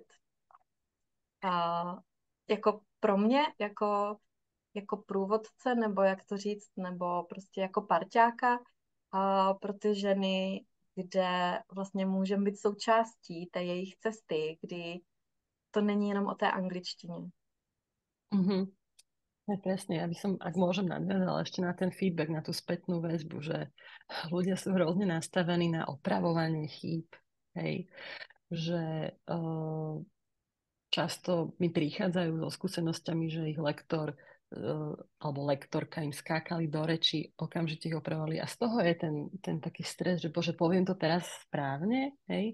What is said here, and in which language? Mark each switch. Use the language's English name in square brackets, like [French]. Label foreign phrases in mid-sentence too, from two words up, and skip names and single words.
[Czech] A jako pro mě, jako průvodce, nebo jak to říct, nebo prostě jako parťáka pro ty ženy, kde vlastně můžeme být součástí té jejich cesty, kdy to není jenom o té angličtině. Mm-hmm. [Slovak] Presne, ja by som, ak môžem, nadviazala ešte na ten feedback, na tú spätnú väzbu, že ľudia sú hrozne nastavení na opravovanie chýb, hej, že často mi prichádzajú so skúsenosťami, že ich lektor alebo lektorka im skákali do reči, okamžite ich opravovali a z toho je ten taký stres, že bože, poviem to teraz správne, hej?